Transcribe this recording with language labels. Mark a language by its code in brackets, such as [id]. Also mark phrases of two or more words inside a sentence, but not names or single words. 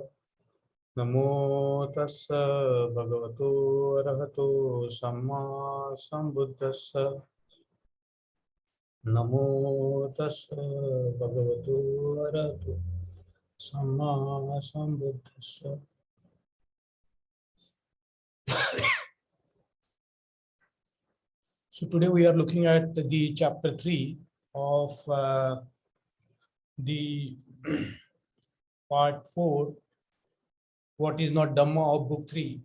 [pi] Namo Tassa Bhagavato Arahato Samma Sambuddhassa. Namo Tassa Bhagavato Arahato Samma Sambuddhassa. [en] So today we are looking at the chapter 3 of the part 4, what is not Dhamma, of book 3.